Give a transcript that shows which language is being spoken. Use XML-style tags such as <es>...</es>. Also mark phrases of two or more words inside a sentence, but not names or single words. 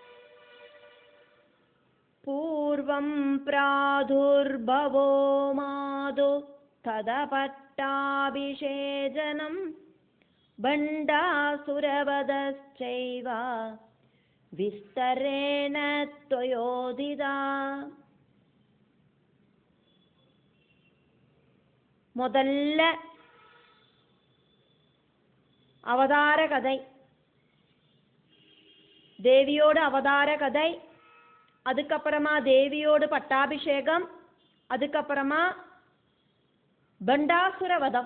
<sa>പൂർവം പ്രാദുർഭവോ മാതു തതഃ പട്ടാഭിഷേചനം ഭണ്ഡാസുരവധശ്ചൈവ വിസ്തരേണ ത്വയോദിതാ.</sa> <ta>முதல்ல அவதார கதை, தேவியோட அவதார கதை, அதுக்கப்புறமா தேவியோட பட்டாபிஷேகம், அதுக்கப்புறமா பண்டாசுர வதம்.</ta>